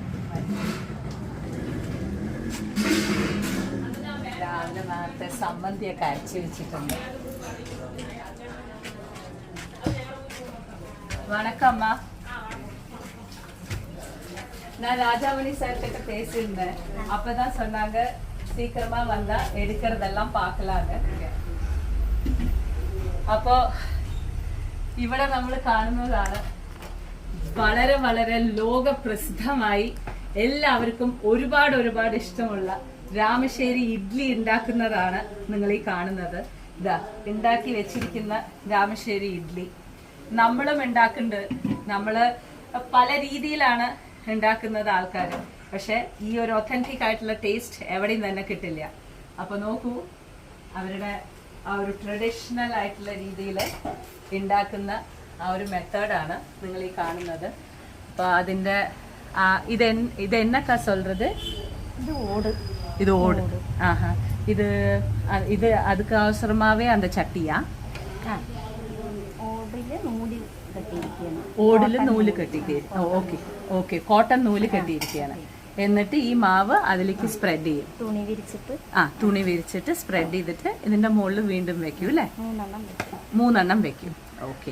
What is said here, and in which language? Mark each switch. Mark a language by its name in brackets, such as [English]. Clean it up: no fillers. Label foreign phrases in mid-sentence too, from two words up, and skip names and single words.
[Malayalam] രാവിലെ നേരത്തെ സമ്മന്തിയൊക്കെ അരച്ച് വെച്ചിട്ടുണ്ട്. [Tamil] வணக்கம்மா, நான் ராஜாமணி சார் கிட்ட பேசியிருந்தேன். அப்பதான் சொன்னாங்க சீக்கிரமா வந்தா எடுக்கிறதெல்லாம் பார்க்கலான்னு. [Malayalam] அப்போ ഇവിടെ നമ്മൾ കാണുന്നതാണ് വളരെ ലോകപ്രസിദ്ധമായി എല്ലാവർക്കും ഒരുപാട് ഇഷ്ടമുള്ള രാമശ്ശേരി ഇഡ്ലി ഉണ്ടാക്കുന്നതാണ് നിങ്ങൾ ഈ കാണുന്നത്. ഇതാ ഉണ്ടാക്കി വെച്ചിരിക്കുന്ന രാമശ്ശേരി ഇഡ്ലി നമ്മളും ഉണ്ടാക്കുന്നുണ്ട്. നമ്മള് പല രീതിയിലാണ് ഉണ്ടാക്കുന്നത് ആൾക്കാർ. പക്ഷെ ഈ ഒരു ഒത്തന്റിക് ആയിട്ടുള്ള ടേസ്റ്റ് എവിടെയും തന്നെ കിട്ടില്ല. അപ്പൊ നോക്കൂ, അവരുടെ ആ ഒരു ട്രഡീഷണൽ ആയിട്ടുള്ള രീതിയിൽ ഉണ്ടാക്കുന്ന ആ ഒരു മെത്തേഡാണ് നിങ്ങൾ ഈ കാണുന്നത്. അപ്പോൾ അതിൻ്റെ ഇത് എന്നൊക്കെ சொல்றது? [Tamil] இது ஓடு. ஆஹா, இது அதுக்கு அவசரமாவே அந்த சட்டியா? [Malayalam] ഓടില് നൂല് കെട്ടിയിരിക്കുകയാണ്. ഓക്കെ, കോട്ടൺ നൂല് കെട്ടിയിരിക്കുകയാണ്. എന്നിട്ട് ഈ മാവ് അതിലേക്ക് സ്പ്രെഡ് ചെയ്യും. തുണി വിരിച്ചിട്ട് സ്പ്രെഡ് ചെയ്തിട്ട് ഇതിന്റെ മുകളിൽ വീണ്ടും വെക്കും അല്ലേ? 3 വെക്കും. ഓക്കെ.